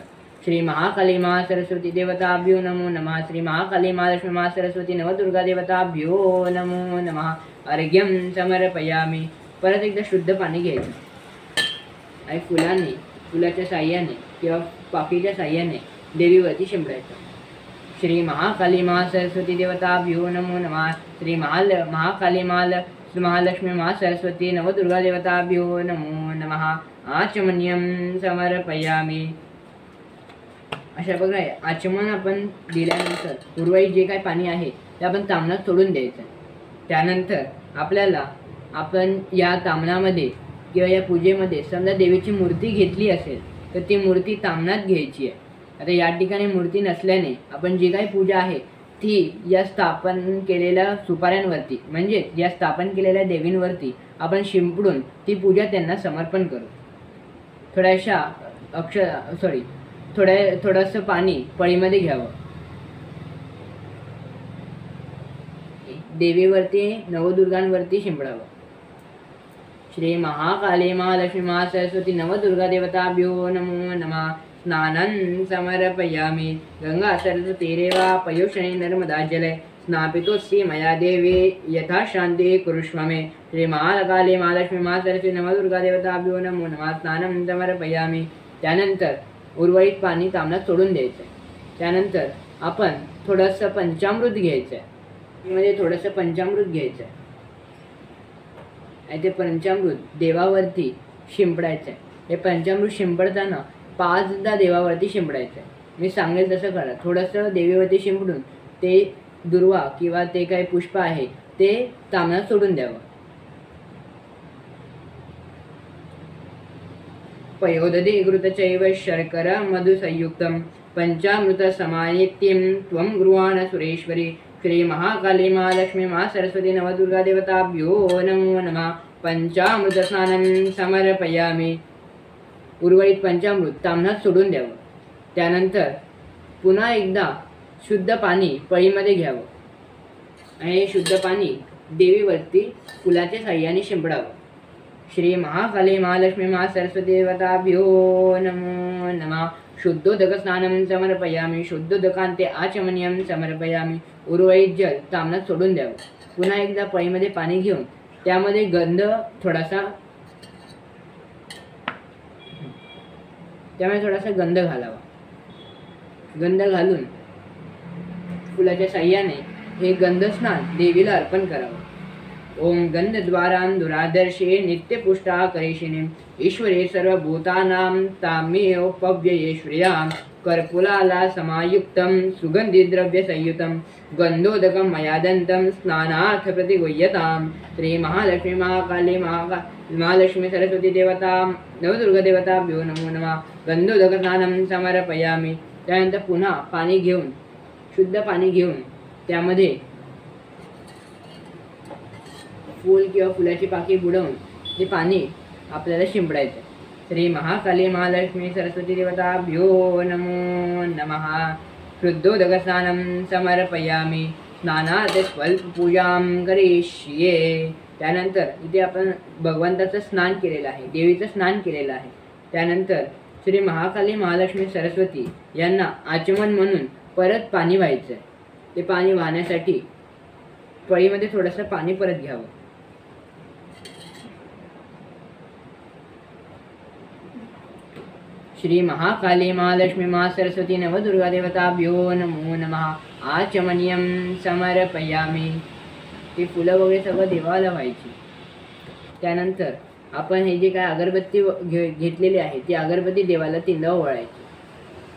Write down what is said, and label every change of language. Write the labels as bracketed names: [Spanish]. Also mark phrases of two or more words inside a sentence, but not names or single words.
[Sanskrit] श्री महाकाली सरस्वती देवताभ्यो नमो नमः. श्री महाकाली महालक्ष्मी सरस्वती नवदुर्गा देवताभ्यो नमो नमः. अर्घ्यं समर्पयामि. [Marathi] परत एकदा शुद्ध पाणी घ्यायचं आणि फुलाच्या साह्याने किंवा पाकळीच्या साह्याने देवीवरती शिंपडायचं. [Sanskrit] श्री महाकाली सरस्वती देवताभ्यो नमो नमः. श्री महाकाली महालक्ष्मी सरस्वती नवदुर्गा देवताभ्यो नमो नमः. आचमन्यं समर्पयामि. [Marathi] अशा प्रकारे आचमन आपण दिल्यानंतर उर्वरित जे काही पाणी आहे ते आपण तामणात सोडून द्यायचं. त्यानंतर आपण या तामणामध्ये किंवा या पूजेमध्ये समजा देवीची मूर्ती घेतली असेल तर ती मूर्ती तामणात घ्यायची आहे. आता या ठिकाणी मूर्ती नसल्याने आपण जी काही पूजा आहे ती या स्थापन केलेल्या सुपाऱ्यांवरती म्हणजे या स्थापन केलेल्या देवींवरती आपण शिंपडून ती पूजा त्यांना समर्पण करू. थोडंसं पाणी पळीमध्ये घ्यावं. देवीवरती नवदुर्गांवरती शिंपडावं. [Sanskrit] श्री महाकाली महालक्ष्मी सरस्वती नवदुर्गा देवताभ्यो नमो नमः. स्नानं समर्पयामि. गंगा सरस्वतीरेवा पयोषणे नर्मदा जले स्नापितोऽसि मया देवी यथा शान्तिः कुरुष्व मे. श्री महाकाली महालक्ष्मी सरस्वती नवदुर्गा देवताभ्यो नमो नमः. स्नानं समर्पयामि. [Marathi] त्यानंतर उर्वरित पाणी तामणात सोडून द्यायचं. त्यानंतर आपण थोडंसं पंचामृत घ्यायचं. म्हणजे थोडंसं पंचामृत घ्यायचं आणि ते पंचामृत देवावरती शिंपडायचं. हे पंचामृत शिंपडताना 5दा देवावरती शिंपडायचं. मी सांगेल तसं करा. थोडंसं देवीवरती शिंपडून ते दुर्वा किंवा ते काही पुष्प आहे ते तामणात सोडून द्यावं. [Sanskrit] पयोदधि घृतचैव शर्करा मधुसंयुक्तं पंचामृत समानित्यं त्वं गृहाण सुरेश्वरी. श्री महाकाली महालक्ष्मी सरस्वती नवदुर्गा देवताभ्यो नमो नमः. पंचामृत स्नानं समर्पयामि. [Marathi] उर्वरित पंचामृत तामणात सोडून द्यावं. त्यानंतर पुन्हा एकदा शुद्ध पाणी पळीमध्ये घ्यावं आणि हे शुद्ध पाणी देवीवरती फुलाच्या साह्याने शिंपडावं. [Sanskrit] श्री महाकाली महालक्ष्मी सरस्वती देवताभ्यो नमो नमः. शुद्धोदक स्नानं समर्पयामि. शुद्धोदकांते आचमनीयं समर्पयामि. [Marathi] उर्वरित जल तामणात सोडून द्यावं. पुन्हा एकदा पळीमध्ये पाणी घेऊन त्यामध्ये गंध थोडासा गंध घालावा. गंध घालून फुलाच्या साह्याने हे गंध स्नान देवीला अर्पण करावं. [Sanskrit] ओम गंधद्वारां दुरादर्शे नित्यपुष्टा करेशिनीं ईश्वरे सर्वभूतानां तामेव पव्यये श्रियां कर्पूराला समायुक्तं सुगन्धिद्रव्यसंयुतं गन्धोदकं मया दन्तं स्नानार्थ प्रतिगुह्यतां श्री महालक्ष्मी महाकाली महालक्ष्मी सरस्वती देवता नवदुर्गादेवताभ्यो नमो नमः गन्धोदक स्नानं समर्पयामि। [Marathi] त्यानंतर पुन्हा पाणी घेऊन शुद्ध पाणी घेऊन त्यामध्ये फूल किंवा फुलाची पाकळी बुडवून ते पाणी आपल्याला शिंपडायचं। [Sanskrit] श्री महाकाली महालक्ष्मी सरस्वती देवताभ्यो नमो नमः शुद्धोदक स्नानं समर्पयामि स्नानार्थ स्वल्प पूजां करिष्ये। [Marathi] त्यानंतर इथे आपण भगवंताचं स्नान केलेलं आहे, देवीचं स्नान केलेलं आहे। त्यानंतर श्री महाकाली महालक्ष्मी सरस्वती यांना आचमन म्हणून परत पाणी व्हायचं आहे। ते पाणी वाहण्यासाठी पळीमध्ये थोडंसं पाणी परत घ्यावं। [Sanskrit] श्री महाकाली महालक्ष्मी महासरस्वती नवदुर्गा देवताभ्यो नमो नमः आचमनीयं समर्पयामि। [Marathi] ती फुलं वगैरे सगळं देवाला व्हायची। त्यानंतर आपण हे जे काय अगरबत्ती घेतलेली आहे ती अगरबत्ती देवाला 3दा ओवाळायची।